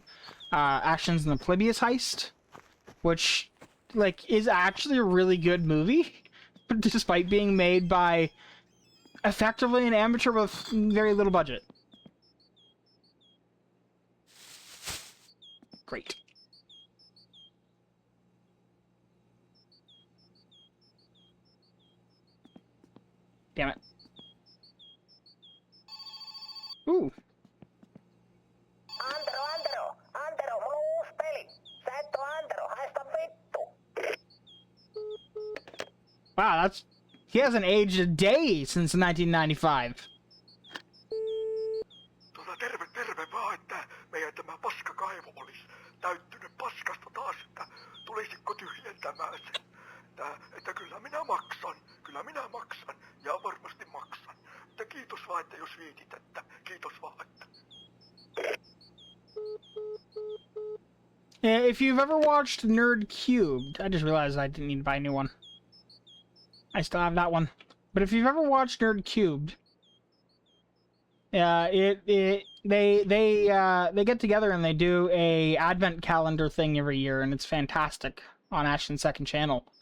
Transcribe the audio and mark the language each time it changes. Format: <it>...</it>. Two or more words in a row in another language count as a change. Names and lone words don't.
<en>Actions in the Polybius Heist, which like is actually a really good movie, but despite being made by effectively an amateur with very little budget. Great. Damn it. Ooh.</en> <fi>Antero, mulla on uusi peli. Sä et oo Antero, haista vittu.</fi> <en>Wow, that's... He hasn't aged a day since 1995.</en> <fi>Terve vaan, että meidän tämä paskakaivo olisi täyttynyt paskasta taas, että tulisitko tyhjentämään sen. Että kyllä minä maksan, ja varmasti maksan. Mutta kiitos vaan, että jos viitit, että kiitos vaan, että...</fi> <en>If you've ever watched Nerd Cubed, I just realized I didn't need to buy a new one. I still have that one. But if you've ever watched Nerd Cubed, they get together and they do a advent calendar thing every year, and it's fantastic on Ashton's second channel.</en>